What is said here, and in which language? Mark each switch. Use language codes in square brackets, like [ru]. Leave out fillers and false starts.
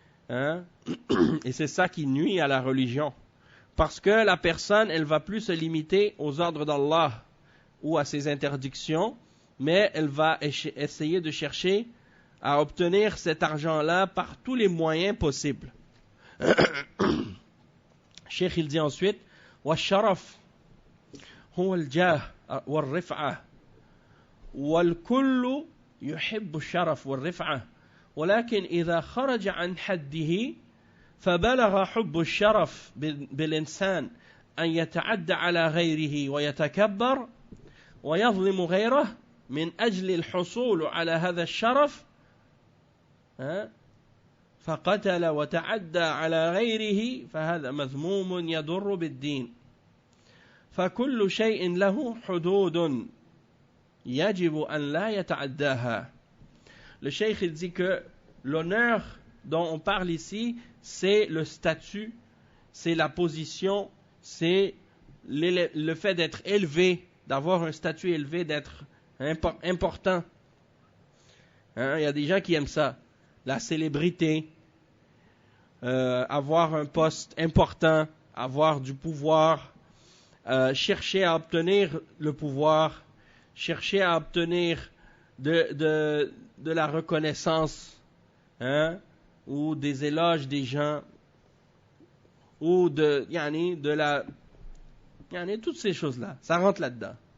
[fr] Et c'est ça qui nuit à la religion. Parce que la personne, elle va plus se limiter aux ordres d'Allah ou à ses interdictions, mais elle va essayer de chercher à obtenir cet argent-là par tous les moyens possibles. Cheikh il dit ensuite, [ar] وَالشَّرَفْ هُوَ الْجَاهِ وَالرِّفْعَةِ وَالْكُلُّ يُحِبُّ الشَّرَفْ وَالرِّفْعَةِ ولكن إذا خرج عن حده فبلغ حب الشرف بالإنسان أن يتعدى على غيره ويتكبر ويظلم غيره من أجل الحصول على هذا الشرف فقتل وتعدى على غيره فهذا مذموم يضر بالدين فكل شيء له حدود يجب أن لا يتعداها. [fr] Le cheikh il dit que l'honneur dont on parle ici, c'est le statut, c'est la position, c'est le fait d'être élevé, d'avoir un statut élevé, d'être important. Il y a des gens qui aiment ça, la célébrité, avoir un poste important, avoir du pouvoir, chercher à obtenir le pouvoir, chercher à obtenir de la reconnaissance, ou des éloges des gens, ou de la, toutes ces choses-là, ça rentre là-dedans.